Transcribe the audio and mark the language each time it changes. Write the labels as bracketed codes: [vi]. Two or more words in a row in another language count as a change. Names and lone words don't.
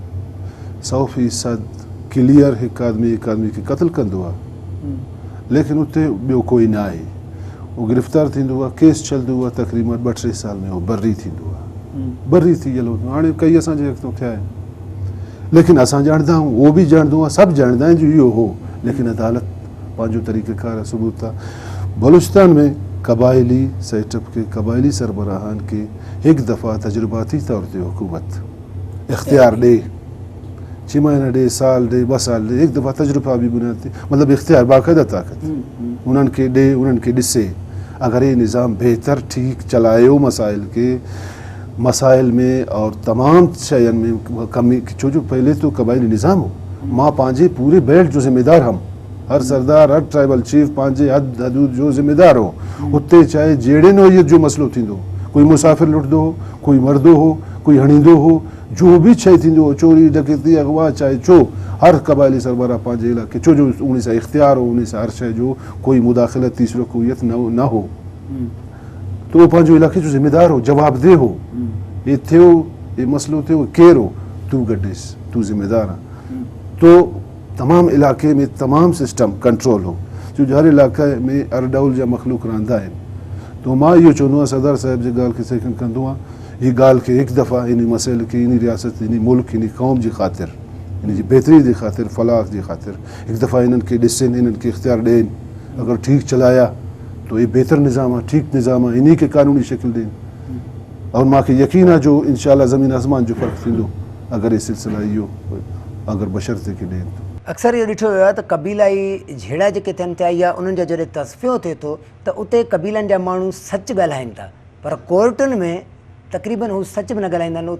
[sd] 100% क्लियर हिकु आदमी खे क़त्ल कंदो आहे लेकिन उते ॿियो कोई न आहे, उहो गिरफ़्तार थींदो आहे, केस चलंदो आहे, तक़रीबन 2-3 साल में उहो बरी थींदो आहे, बरी थी वियल हाणे कई असांजे अॻिते थिया आहिनि। लेकिन असां ॼाणंदा आहियूं, उहो बि ॼाणंदो आहे, सभु ॼाणंदा आहिनि जो इहो हो, लेकिन अदालत पंहिंजो तरीक़ेकार सबूत आहे। बलूचिस्तान में क़बाइली सेटअप के क़बाइली सरबराहान के एक दफ़ा तजुर्बाती तौर ते हुकूमत इख्तियार ॾे, 6 महीना ॾे, साल ॾे, 2 साल ॾे, एक दफ़ा तजुर्बा बि बुनियाद ते मतिलबु इख्तियार बाक़ाइदा ताक़त उन्हनि खे ॾे, उन्हनि खे ॾिसे अगर ये निज़ाम बेहतर ठीक चलायो मसाइल में और तमाम शयन में कमी, छो जो पहले तो कबायली निज़ाम हो, मां पंहिंजे पूरे बेल्ट जो ज़िम्मेदार हम, हर सरदार हर ट्राइबल चीफ पंहिंजे हद हदूद जो ज़िम्मेदार हो। उते चाहे जहिड़े नोयत जो मसइलो थींदो, कोई मुसाफ़िर लुटंदो हो, कोई मरदो हो, कोई हणींदो हो, जो बि शइ थींदो हो, चोरी डकैती अगवा चाहे छो, हर क़बाइली सरबराह पंहिंजे इलाइक़े, छो जो उन सां इख्तियार हो, उन सां हर शइ जो कोई मुदाख़लत तीसरो कुयत न हो, तो वो पंहिंजो इलाइक़े जो ज़िम्मेदार हो, जवाबदेह हो। ये थियो, ये मसइलो थियो, केरु हो, तूं गॾिस, तूं ज़िम्मेदार आहे, तो तमाम इलाइक़े में तमाम सिस्टम कंट्रोल हो, छो जो हर इलाइक़े में अरडौल जा मख़लूक रहंदा आहिनि। तो मां इहो चवंदो आहियां सरदार साहिब जी ॻाल्हि खे सेकंड कंदो आहियां, हीअ ॻाल्हि खे हिकु दफ़ा इन मसइले खे इन रियासत इन मुल्क इन क़ौम जी ख़ातिर इन जी बहितरी जी ख़ातिर फलाह जी ख़ातिर हिकु दफ़ा इन्हनि खे ॾिसनि, इन्हनि खे इख्तियार ॾियनि, अगरि ठीकु चलाया तो ये बेहतर निज़ाम आहे, ठीकु निज़ाम आहे, इन्ही खे कानूनी शकिल ॾियनि और मूंखे यकीन आहे जो इंशाअल्लाह ज़मीन आसमान जो फ़र्क़ु थींदो अगरि ये सिलसिला इहो अगरि बशर्ते खे ॾियनि। अक्सर इहो ॾिठो वियो आहे त क़बीलाई झेड़ा जेके थियनि था या उन्हनि जा जॾहिं तस्फ़ियो थिए थो त उते क़बीलनि जा माण्हू सच ॻाल्हाइनि था, पर कोर्टुनि में तक़रीबन हू सच बि न ॻाल्हाईंदा आहिनि।